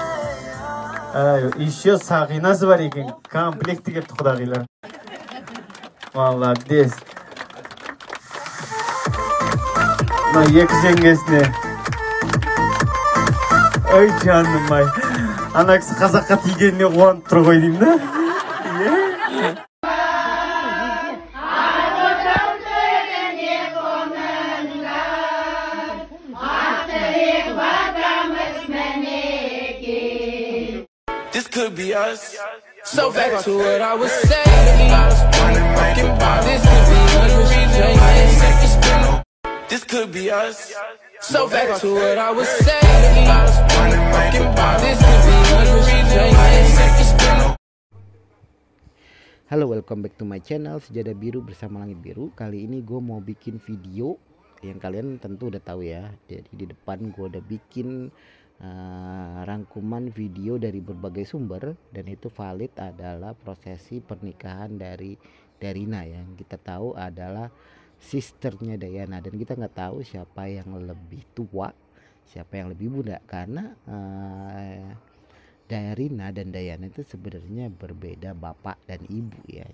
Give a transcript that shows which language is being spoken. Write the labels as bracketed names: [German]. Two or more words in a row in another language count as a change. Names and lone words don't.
[Kazakh] Еще сағинасы бар екен, комплекті келді құдағилар. Молодец. Екі жеңгесіне. Ой, жаным ай. Ана кісі қазаққа тигеніне қуанып тұр ғой деймін да. [English] This could be us. So back to what I was saying. This could be us. This could be us. So back to what I was saying. This could be us. [Indonesian] Halo, [English] welcome back to my channel [Indonesian] Sejadah Biru bersama Langit Biru. Kali ini gue mau bikin video yang kalian tentu udah tahu ya. Jadi di depan gue udah bikin rangkuman video dari berbagai sumber, dan itu valid adalah prosesi pernikahan dari Darina yang kita tahu adalah sisternya Dayana, dan kita nggak tahu siapa yang lebih tua, siapa yang lebih muda, karena Darina dan Dayana itu sebenarnya berbeda bapak dan ibu ya.